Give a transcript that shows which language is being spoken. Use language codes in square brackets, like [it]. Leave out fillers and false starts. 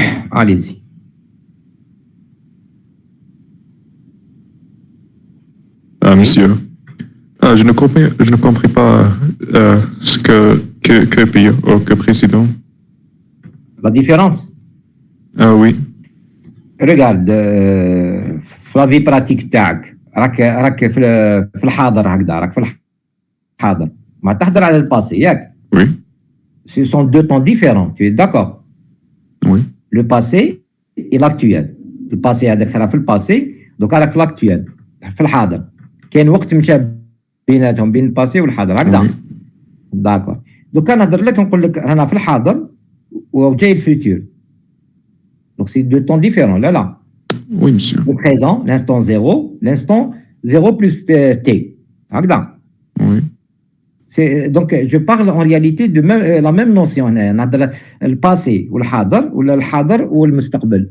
[fr] Allez-y. Monsieur, je ne comprends pas ce que pire ou que précédent. La différence? Oui. Regarde, [ar] في [fr] la vie pratique [ar] تاعك راك في الحاضر هكذا راك في الحاضر ما تحضر على الباسي ياك. [fr] Oui. Ce sont deux temps différents, tu es d'accord? Oui. Le passé et l'actuel. Le passé [ar] هذاك صرا في الباسي دوك راك في [fr] l'actuel [ar] في الحاضر. كاين وقت مشى بيناتهم بين الباسي والحاضر هكذا. داكور. دوك نهضر لك نقول لك رانا في الحاضر وجاي الفيتور. [fr] Donc, c'est deux temps différents, là. Oui, monsieur. Le présent, l'instant 0, l'instant 0 plus t. Oui. Donc, je parle en réalité de la même notion. Le passé, ou le [ar] hadar, [fr] ou le [ar] mustaqbal.